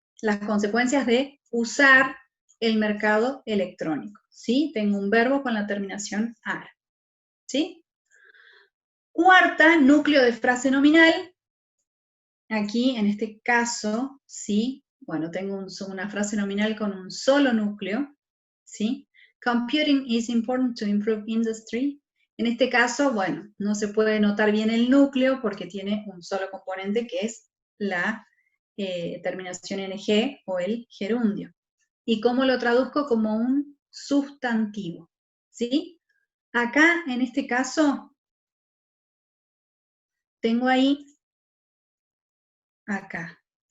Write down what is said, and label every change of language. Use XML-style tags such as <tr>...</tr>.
<es>Las consecuencias de usar el mercado electrónico, ¿sí? Tengo un verbo con la terminación ar, ¿sí? Cuarta, núcleo de frase nominal, aquí en este caso, sí, bueno, tengo una frase nominal con un solo núcleo, ¿sí?</es> <en>Computing is important to improve industry.</en> <es>En este caso, bueno, no se puede notar bien el núcleo porque tiene un solo componente que es la terminación ing o el gerundio. ¿Y cómo lo traduzco? Como un sustantivo, ¿sí? Acá, en este caso, tengo ahí, acá.</es>